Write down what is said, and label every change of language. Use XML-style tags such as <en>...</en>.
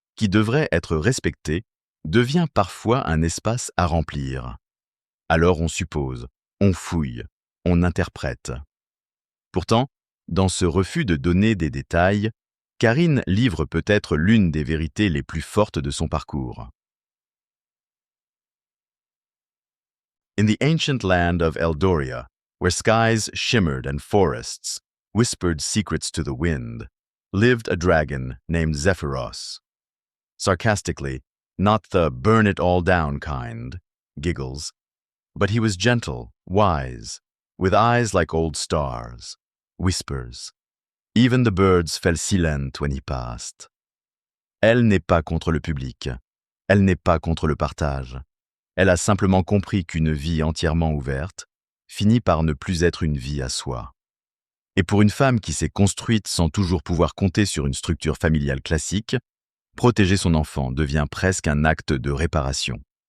<fr>qui devrait être respecté, devient parfois un espace à remplir. Alors on suppose, on fouille, on interprète. Pourtant, dans ce refus de donner des détails, Karine livre peut-être l'une des vérités les plus fortes de son parcours.</fr> <en>In the ancient land of Eldoria, where skies shimmered and forests whispered secrets to the wind, lived a dragon named Zephyros. Sarcastically, not the burn it all down kind, giggles, but he was gentle, wise, with eyes like old stars, whispers. Even the birds fell silent when he passed.</en> <fr>Elle n'est pas contre le public, elle n'est pas contre le partage. Elle a simplement compris qu'une vie entièrement ouverte finit par ne plus être une vie à soi. Et pour une femme qui s'est construite sans toujours pouvoir compter sur une structure familiale classique, protéger son enfant devient presque un acte de réparation.</fr>